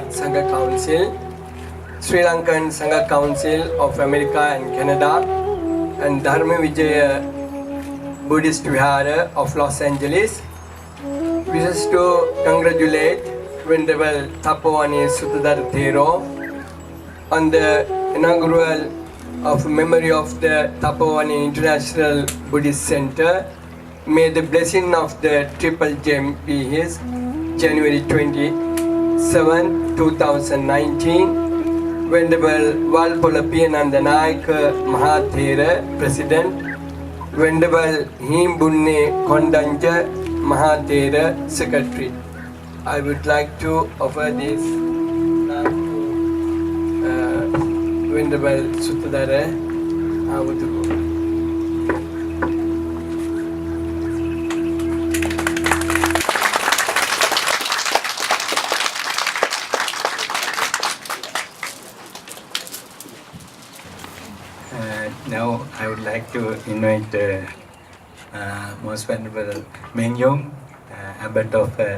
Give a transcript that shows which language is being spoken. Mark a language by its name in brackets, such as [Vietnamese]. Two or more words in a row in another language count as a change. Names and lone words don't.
[English] Sangha Council, Sri Lankan Sangha Council of America and Canada, and Dharma Vijaya Buddhist Vihara of Los Angeles, wishes to congratulate Venerable Thapovanaya Suttadhara Thero on the inaugural of memory of the Thapovanaya International Buddhist Center. May the blessing of the Triple Gem be his. January 27, 2019. Venerable Walpola Piyananda Nayaka Mahathera, President. Venerable Himbunne Kondanja Mahathera Secretary. I would like to offer this now to Venerable Suttadara Avudhu. Now I would like to invite Most Venerable Meng Yong, Abbot of